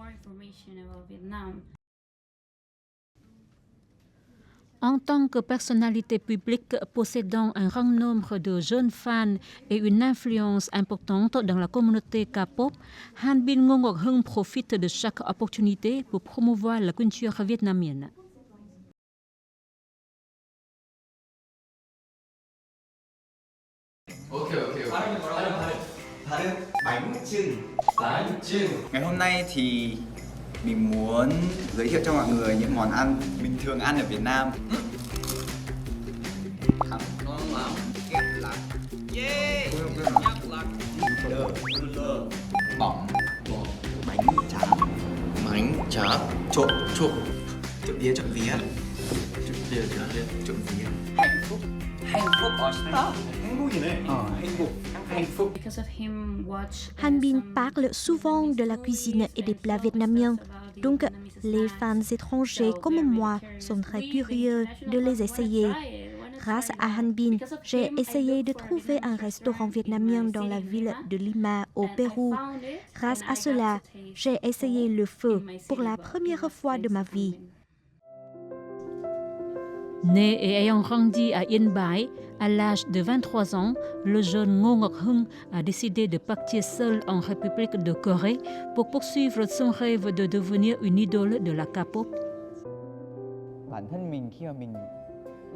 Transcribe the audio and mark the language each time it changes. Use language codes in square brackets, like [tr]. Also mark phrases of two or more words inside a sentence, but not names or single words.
[fr] En tant que personnalité publique possédant un grand nombre de jeunes fans et une influence importante dans la communauté K-pop, Han Bin Ngô Ngọc Hưng profite de chaque opportunité pour promouvoir la culture vietnamienne. [vi] Ngày hôm nay thì mình muốn giới thiệu cho mọi người những món ăn mình thường ăn ở Việt Nam. Ngon lắm. Yeah. Bỏng. Bánh chả. Bánh chả. Trộn. Trộn vía. Trộn vía. Hạnh phúc. [ko] 멋있다. 행복이네. 행복. [fr] Han Bin parle souvent de la cuisine et des plats vietnamiens. Donc, les fans étrangers comme moi sont très curieux de les essayer. Grâce à Han Bin, j'ai essayé de trouver un restaurant vietnamien dans la ville de Lima, au Pérou. Grâce à cela, j'ai essayé le pho pour la première fois de ma vie. Né et ayant grandi à Yên Bái, à l'âge de 23 ans, le jeune Ngô Ngọc Hưng a décidé de partir seul en République de Corée pour poursuivre son rêve de devenir une idole de la K-pop. [vi] Bản thân mình khi mà mình